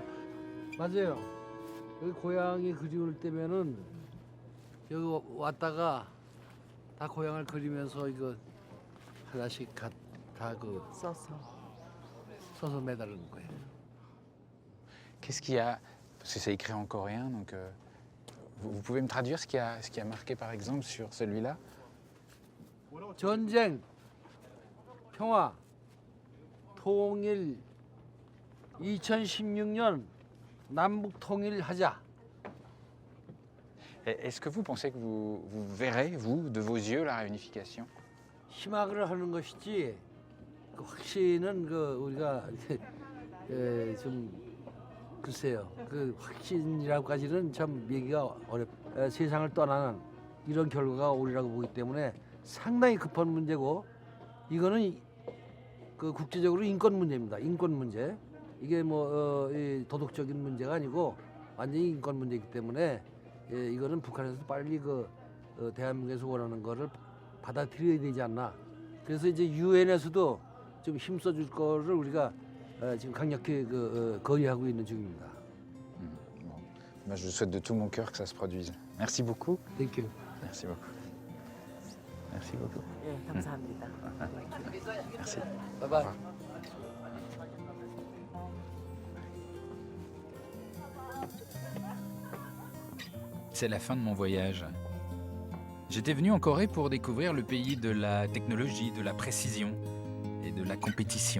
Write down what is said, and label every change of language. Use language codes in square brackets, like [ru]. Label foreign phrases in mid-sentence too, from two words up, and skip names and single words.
[ko] 맞아요. 여기 고향이 그리울 때면은 여기 왔다가 다 고향을 그리면서 이거 하나씩 다 써서 매달은 거예요. [fr] Qu'est-ce qu'il y a? Parce que c'est écrit en coréen, donc vous pouvez me traduire ce qui a marqué par exemple sur celui-là? [ko] 전쟁, 평화, 통일, 2016년 남북 통일하자. [fr] Est-ce que vous pensez que vous verrez, vous, de vos yeux, la réunification? [ko] 희망을 하는 것이지 그 확신은 우리가 좀 글쎄요. 그 확신이라고까지는 참 얘기가 세상을 떠나는 이런 결과가 오리라고 보기 때문에 상당히 급한 문제고 이거는 국제적으로 인권 문제입니다. 인권 문제. 이게 도덕적인 문제가 아니고 완전히 인권 문제이기 때문에 이거는 북한에서 빨리 대한민국에서 원하는 거를 받아들여야 되지 않나. 그래서 이제 유엔에서도 좀 힘써줄 거를 우리가 지금 강력히 거의하고 있는 중입니다. [fr] Moi, je souhaite de tout mon cœur que ça se produise. Merci beaucoup. [en] Thank you. [fr] Merci beaucoup. Merci beaucoup. [ko] 예, 감사합니다. [fr] Merci. [en] Bye bye. [fr] C'est la fin de mon voyage. J'étais venu en Corée pour découvrir le pays de la technologie, de la précision et de la compétition.